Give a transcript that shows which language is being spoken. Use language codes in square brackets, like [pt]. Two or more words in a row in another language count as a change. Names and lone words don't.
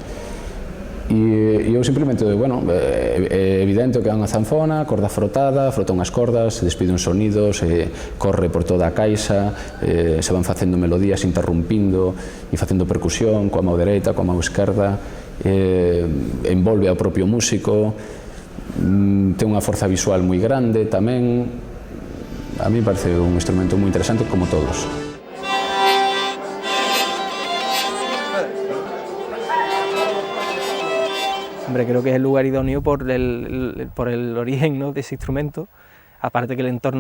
[gl] E eu simplemente, bueno, é evidente que é unha zanfona, corda frotada, frota unhas cordas, se despide uns sonidos, corre por toda a caixa, se van facendo melodías interrumpindo e facendo percusión coa mão dereita, coa mão esquerda, envolve ao propio músico, ten unha forza visual moi grande tamén. [es] A mí me parece un instrumento moi interesante como todos. Hombre, creo que es el lugar idóneo por el origen, ¿no?, de ese instrumento, aparte que el entorno